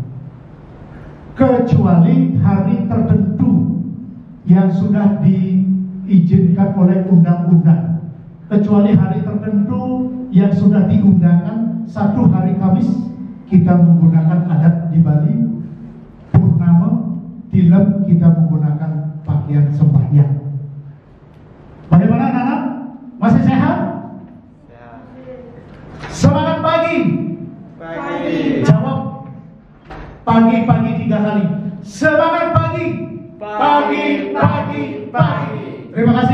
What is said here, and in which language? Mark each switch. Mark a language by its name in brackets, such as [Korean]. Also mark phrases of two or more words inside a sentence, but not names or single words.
[Indonesian] Kecuali hari tertentu yang sudah diizinkan oleh undang-undang. Kecuali hari tertentu yang sudah diundangkan, satu hari Kamis kita menggunakan adat di Bali, purnama, tilem kita menggunakan pakaian sembahyang. Bagaimana anak-anak? Masih sehat? Semangat pagi. Pagi. Jawab. Pagi-pagi 3 kali. Semangat pagi. Pagi, pagi, pagi. Terima kasih.